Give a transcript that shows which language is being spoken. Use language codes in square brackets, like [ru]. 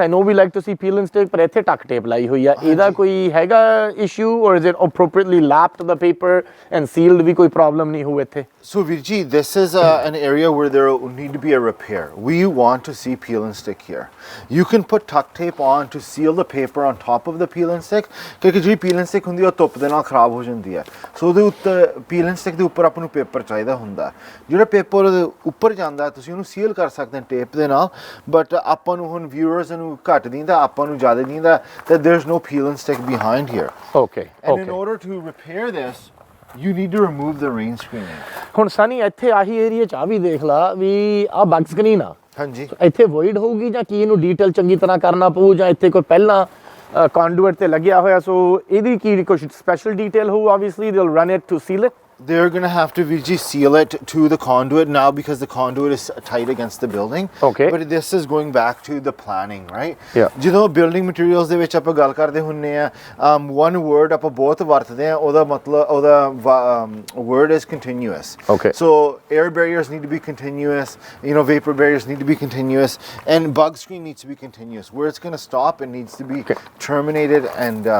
[en] I know we like to see peel and stick, [pa] ਪਰ ਇੱਥੇ ਟਕ tape ਲਾਈ ਹੋਈ ਆ, ਇਹਦਾ ਕੋਈ ਹੈਗਾ ਇਸ਼ੂ [en] or is it appropriately lapped the paper and sealed, [pa] ਵੀ ਕੋਈ ਪ੍ਰੋਬਲਮ ਨਹੀਂ ਹੋਊ ਇੱਥੇ? [en] So Virji, this is an area where there will need to be a repair. We want to see peel and stick here. You can put tuck tape on to seal the paper on top of the peel and stick, [pa] ਕਿਉਂਕਿ ਜਿਹੜੀ peel and stick ਹੁੰਦੀ ਹੈ ਉਹ ਧੁੱਪ ਦੇ ਨਾਲ ਖਰਾਬ ਹੋ ਜਾਂਦੀ ਹੈ। ਸੋ ਉਹਦੇ ਉੱਤੇ peel and stick ਦੇ ਉੱਪਰ ਆਪਾਂ ਨੂੰ ਪੇਪਰ ਚਾਹੀਦਾ ਹੁੰਦਾ। ਜਿਹੜਾ ਪੇਪਰ ਉਹਦੇ ਉੱਪਰ ਜਾਂਦਾ ਤੁਸੀਂ ਉਹਨੂੰ ਸੀਲ ਕਰ ਸਕਦੇ ਹੋ ਟੇਪ ਦੇ ਨਾਲ, ਬਟ ਆਪਾਂ ਨੂੰ ਹੁਣ ਵਿਊਅਰਸ ਨੂੰ ਘੱਟ ਦਿੰਦਾ, ਆਪਾਂ ਨੂੰ ਜ਼ਿਆਦਾ ਦਿੰਦਾ [en] that there's no peel and stick behind here. Okay. And in order to repair this, you need to remove the rain screening. [pa] ਹੁਣ ਸਨੀ ਇੱਥੇ ਆਹੀ ਏਰੀਆ 'ਚ ਆ ਵੀ ਦੇਖ ਲਾ ਵੀ ਆਹ ਬਗ ਸਕਰੀਨ ਆ, ਹਾਂਜੀ ਇੱਥੇ ਵੋਇਡ ਹੋਊਗੀ ਜਾਂ ਕੀ ਇਹਨੂੰ ਡੀਟੇਲ ਚੰਗੀ ਤਰ੍ਹਾਂ ਕਰਨਾ ਪਊ, ਜਾਂ ਇੱਥੇ ਕੋਈ ਪਹਿਲਾਂ ਕੰਡੂਇਟ ਤੇ ਲੱਗਿਆ ਹੋਇਆ, ਸੋ ਇਹਦੀ ਕੀ ਕੁਝ ਸਪੈਸ਼ਲ ਡੀਟੇਲ ਹੋਊ? [en] Obviously they will run it to seal it. They're going to have to seal it to the conduit now because the conduit is tight against the building. Okay. But this is going back to the planning, right? Yeah. [pa] ਜਦੋਂ building materials ਦੇ ਵਿੱਚ ਆਪਾਂ ਗੱਲ ਕਰਦੇ ਹੁੰਨੇ ਆ, one word ਆਪਾਂ ਬਹੁਤ ਵਰਤਦੇ ਆ, ਉਹਦਾ ਮਤਲਬ ਉਹਦਾ [en] word is continuous. Okay. So air barriers need to be continuous, vapor barriers need to be continuous, and bug screen needs to be continuous. Where it's going to stop, it needs to be terminated and